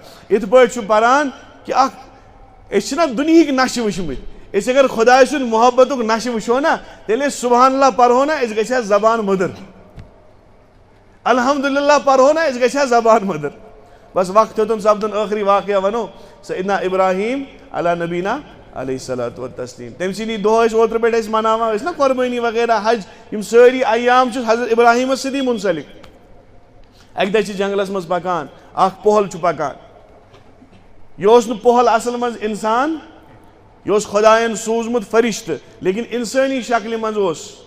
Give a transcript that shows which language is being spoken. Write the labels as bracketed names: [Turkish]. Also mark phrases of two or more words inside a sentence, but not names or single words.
[Kashmiri] یِتھ پٲٹھۍ چھُ پران کہ اکھ أسۍ چھِنہ دُنہِکۍ نشہٕ وٕچھمٕتۍ, أسۍ اگر خۄداے سُنٛد محبتُک نشہٕ وٕچھو نا, تیٚلہِ أسۍ [Arabic] سبحان اللہ [Kashmiri] پرہو نا, أسۍ گژھِ ہا زبان مٔدٕر. الحمدللہ پرہو نا, أسۍ گژھِ ہا زبان مٔدٕر. بس وقت ہیوٚتُن سپدُن, ٲخری واقعہ وَنو, [Arabic] سیدنا ابراہیم علیٰ نبینا علیہ الصلوۃ والتسلیم. [Kashmiri] تٔمۍ سٕنٛدی دۄہ ٲسۍ اوترٕ پٮ۪ٹھ أسۍ مناوان ٲسۍ نا قۄربٲنی وغیرہ, حج, یِم سٲری ایام چھِ حضرت ابراہیمس سۭتی منسلک. اکہِ دۄہ چھِ جنگلس منٛز پکان, اکھ پۄہل چھُ پکان. یہِ اوس نہٕ پۄہل اصل منٛز انسان, یہِ اوس خۄداین سوٗزمُت فرشتہٕ, لیکن انسٲنی شکلہِ منٛز اوس.